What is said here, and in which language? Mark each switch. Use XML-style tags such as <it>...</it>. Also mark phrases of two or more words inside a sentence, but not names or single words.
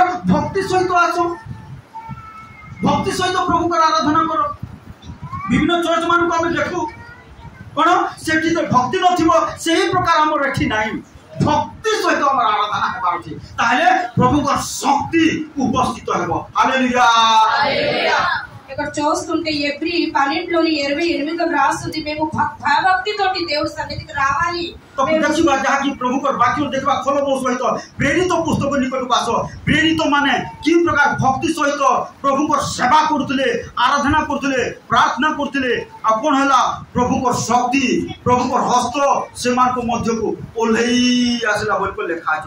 <or>ଭକ୍ତି ସହିତ ଆସ, ଭକ୍ତି ସହିତ ପ୍ରଭୁଙ୍କର ଆରାଧନା କର। ବିଭିନ୍ନ ଚର୍ଚ୍ଚ ମାନଙ୍କୁ ଆମେ ଦେଖୁ, କଣ ସେଠି ତ ଭକ୍ତି ନଥିବ, ସେହି ପ୍ରକାର ଆମର ଏଠି ନାହିଁ। ଭକ୍ତି ସହିତ ଆମର ଆରାଧନା ହେବାର ଅଛି, ତାହେଲେ ପ୍ରଭୁଙ୍କର ଶକ୍ତି ଉପସ୍ଥିତ ହେବ। ହାଲେଲୁୟା।</or> <te>ఇక్కడ చూస్తుంటే ఎబ్రి 12:28 రాస్తుంది, మేము భయభక్తితోటి దేవుడి సన్నిధికి రావాలి।</te> <or>ଦେଖିବା ଯାହାକି ପ୍ରଭୁଙ୍କର ବାକ୍ୟ ଦେଖିବା, ଖୋଲ ମୋ ସହିତ ପ୍ରେରିତ ପୁସ୍ତକ ନିକଟକୁ ଆସ। ପ୍ରେରିତ ମାନେ କି ପ୍ରକାର ଭକ୍ତି ସହିତ ପ୍ରଭୁଙ୍କର ସେବା କରୁଥିଲେ, ଆରାଧନା କରୁଥିଲେ, ପ୍ରାର୍ଥନା କରୁଥିଲେ, ଆଉ କଣ ହେଲା? ପ୍ରଭୁଙ୍କର ଶକ୍ତି, ପ୍ରଭୁଙ୍କର ହସ୍ତ ସେମାନଙ୍କ ମଧ୍ୟକୁ ଓହ୍ଲେଇ ଆସିଲା ବୋଲି ଲେଖା ଅଛି।</or>